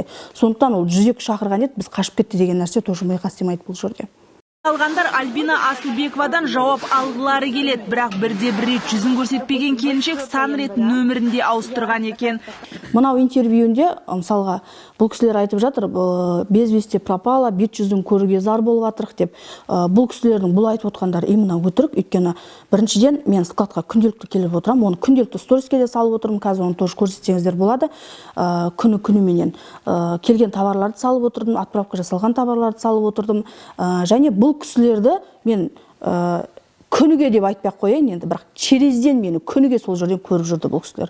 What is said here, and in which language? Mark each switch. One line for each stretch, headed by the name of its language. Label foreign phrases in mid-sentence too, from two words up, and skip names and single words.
Kazakh: Сондықтан ол 102 шақырған еді, біз қашып кетті деген нәрсе тоже миға сыймайды бұл жерде. Алғандар Альбина Асылбековадан жауап алғылары келеді, бірақ бірде-бір рет жүзін көрсетпеген келіншек сан рет нөмірінде ауыстырған екен. Мынау интервьюінде, мысалға, бұл кісілер айтып жатыр,
Russian: без вести пропала,
Kazakh: бет жүзін көруге зар болып жатырық деп. Бұл кісілердің бұл айтып отқандары именно өтірік, өйткені біріншіден мен складқа күнделікті келіп отырам, оны күнделікті сториске де салып отырмын, қазір оны тоже көрсетсеңіздер болады. Күні-күніменен келген товарларды салып отырдым, отправка жасалған товарларды салып отырдым, және бұл кісілерді мен күніге деп айтпай қояйын, енді бірақ черезден мені күніге сол жерден көріп жүрді бұл кісілер.